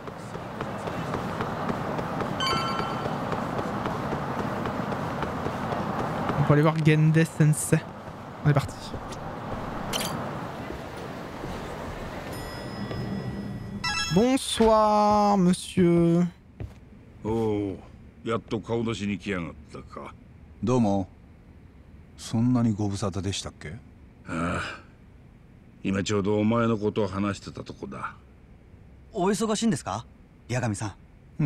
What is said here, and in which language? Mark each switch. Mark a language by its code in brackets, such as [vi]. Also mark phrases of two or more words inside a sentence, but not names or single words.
[fr] On peut aller voir Gende Sensei. On est parti. Bonsoir, monsieur. [ja] おお、 やっと顔出しに来やがったか。どうも。そんなにご無沙汰でしたっけ？ああ、今ちょうどお前のことを話してたとこだ。お忙しいんですか、八神さん。